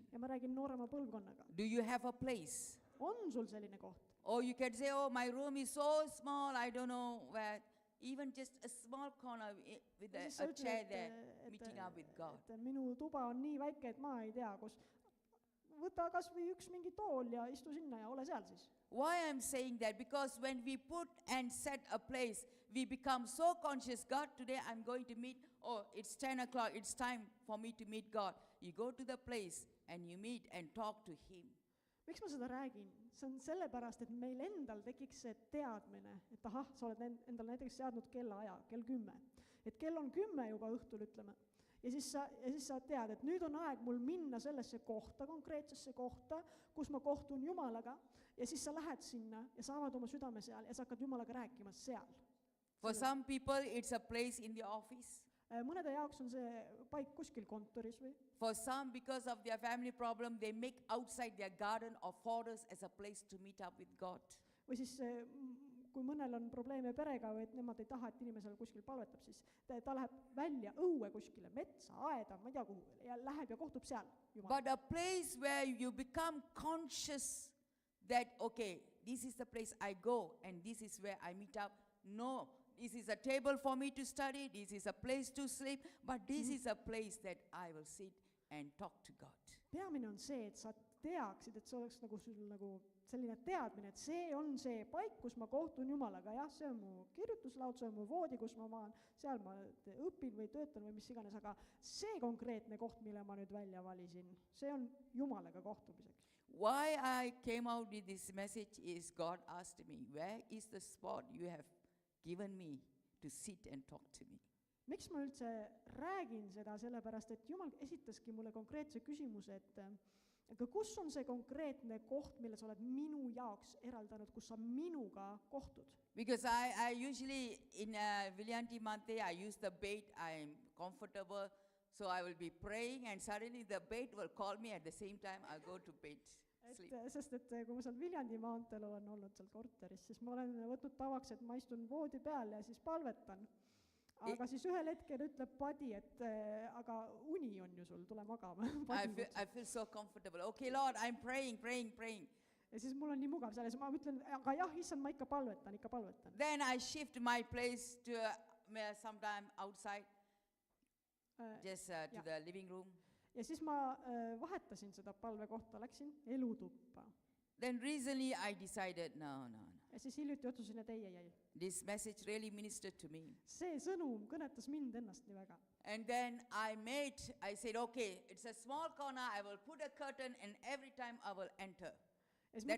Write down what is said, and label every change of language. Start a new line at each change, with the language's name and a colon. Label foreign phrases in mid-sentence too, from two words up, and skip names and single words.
Estonian: Ja ma räägin noorema põlvkonnaga.
English: Do you have a place?
Estonian: On sul selline koht?
English: Or you can say, oh, my room is so small, I don't know where. Even just a small corner with
Estonian: Ja siis sa
English: a chair
Estonian: ütled,
English: there, meeting up with God.
Estonian: et minu tuba on nii väike, et ma ei tea, kus. Võta kas või üks mingi tool ja istu sinna ja ole seal siis.
English: Why I'm saying that? Because when we put and set a place, we become so conscious, God, today I'm going to meet, oh, it's 10 o'clock, it's time for me to meet God. You go to the place and you meet and talk to Him.
Estonian: Miks ma seda räägin? See on sellepärast, et meil endal tekiks see teadmine, et ahah, sa oled endal näiteks seadnud kellaaja, kell 10. Et kell on 10 juba õhtul, ütleme. Ja siis sa tead, et nüüd on aeg mul minna sellesse kohta, konkreetsesse kohta, kus ma kohtun Jumalaga, ja siis sa lähed sinna ja sa avad oma südame seal ja sa hakkad Jumalaga rääkima seal.
English: For some people, it's a place in the office.
Estonian: Mõnede jaoks on see paik kuskil kontoris või.
English: For some, because of their family problem, they make outside their garden or forest as a place to meet up with God.
Estonian: Või siis kui mõnel on probleeme perega või et nemad ei taha, et inimesel kuskil palvetab, siis ta läheb välja õue kuskile, metsa, aeda, ma ei tea kuhu, ja läheb ja kohtub seal Jumala.
English: But a place where you become conscious that, okay, this is the place I go and this is where I meet up. No, this is a table for me to study, this is a place to sleep, but this is a place that I will sit and talk to God.
Estonian: Peamine on see, et sa teaksid, et see oleks nagu sul nagu selline teadmine, et see on see paik, kus ma kohtun Jumalaga. Jah, see on mu kirjutuslaud, see on mu voodi, kus ma maan, seal ma õpin või töötan või mis iganes, aga see konkreetne koht, mille ma nüüd välja valisin, see on Jumalaga kohtumiseks.
English: Why I came out with this message is God asked me, where is the spot you have given me to sit and talk to me?
Estonian: Miks ma üldse räägin seda, sellepärast et Jumal esitaski mulle konkreetse küsimuse, aga kus on see konkreetne koht, mille sa oled minu jaoks eraldanud, kus sa minuga kohtud?
English: Because I usually in Viljanti Mante, I use the bait, I'm comfortable, so I will be praying and suddenly the bait will call me at the same time, I'll go to bed, sleep.
Estonian: Sest et kui ma seal Viljandi maanteel olen olnud seal korteris, siis ma olen võtnud tavaks, et ma istun voodi peal ja siis palvetan. Aga siis ühel hetkel ütleb Padi, et aga uni on ju sul, tule magama.
English: I feel so comfortable. Okay, Lord, I'm praying.
Estonian: Ja siis mul on nii mugav seal ja siis ma ütlen, aga jah, issand, ma ikka palvetan.
English: Then I shift my place to sometime outside, just to the living room.
Estonian: Ja siis ma vahetasin seda palvekohta, läksin elutuppa.
English: Then recently I decided, no.
Estonian: Ja siis hiljuti otsusin, et ei.
English: This message really ministered to me.
Estonian: See sõnum kõnetas mind ennast nii väga.
English: And then I said, okay, it's a small corner, I will put a curtain and every time I will enter.
Estonian: Ja siis ma